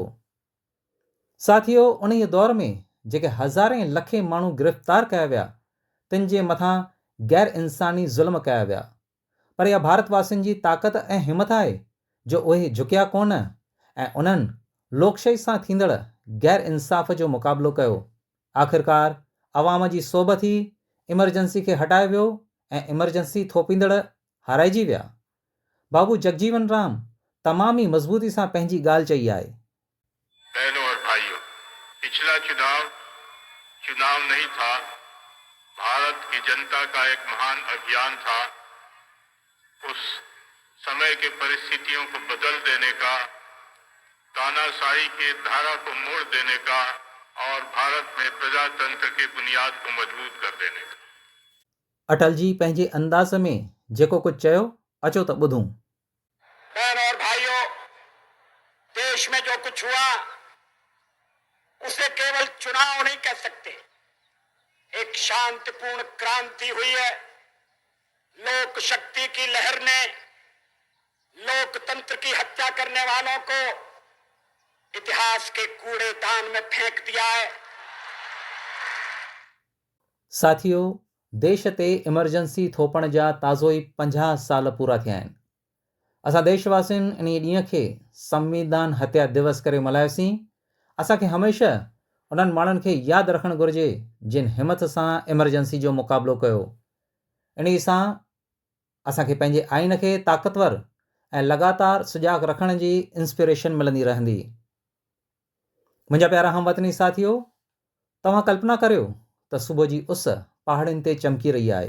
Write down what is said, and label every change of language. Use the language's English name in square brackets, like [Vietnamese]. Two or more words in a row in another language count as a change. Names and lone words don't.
[Sindhi] साथियो, उन दौर में जेके हज़ारे लखे माण्हू गिरफ़्तार कया विया, तिन जे मथां गैर इंसानी ज़ुल्म कया विया, पर इहा भारतवासियुनि जी ताक़त ऐं हिमत आहे जो उहे झुकिया कोन ऐं उन्हनि लोकशाही सां थींदड़ गैर इंसाफ़ जो मुक़ाबिलो कयो। आख़िरकार अवाम जी सोबत ई इमरजेंसी खे हटायो वियो ऐं इमरजेंसी थोपींदड़ हाराइजी विया। बाबू जगजीवन राम तमाम ई मज़बूती सां पंहिंजी ॻाल्हि चई आहे। [Hindi] बहनों और भाइयों, पिछला चुनाव नहीं था, भारत की जनता का एक महान अभियान था। उस समय के परिस्थितियों को बदल देने का, तानाशाही की धारा को मोड़ देने का और भारत में प्रजातंत्र की बुनियाद को मजबूत कर देने का। [Sindhi] अटल जी पंहिंजे अंदाज़ में जेको कुछ चयो, अचो त ॿुधूं। [Hindi] बहनों और भाइयों, देश में जो कुछ हुआ उसे केवल चुनाव नहीं कह सकते। एक शांतिपूर्ण क्रांति हुई है। लोक शक्ति की लहर ने लोकतंत्र की हत्या करने वालों को इतिहास के कूड़ेदान में फेंक दिया है। [Sindhi] साथियो, देश ते इमरजेंसी थोपण जा ताज़ो ई 50 साल पूरा थिया आहिनि। असां देशवासियुनि इन ॾींहं खे संविधान हत्या दिवस करे मल्हायोसीं। असांखे हमेशह उन्हनि माण्हुनि खे यादि रखणु घुरिजे जिन हिमत सां इमरजेंसी जो मुक़ाबिलो कयो। इन सां असांखे पंहिंजे आइन खे ताक़तवर ऐं लगातार सुजाॻ रखण जी इंस्पिरेशन मिलंदी रहंदी। मुंहिंजा प्यारा हमवतनी साथियो, तव्हां कल्पना करियो त सुबुह जी उस पहाड़ियुनि ते चमकी रही आहे।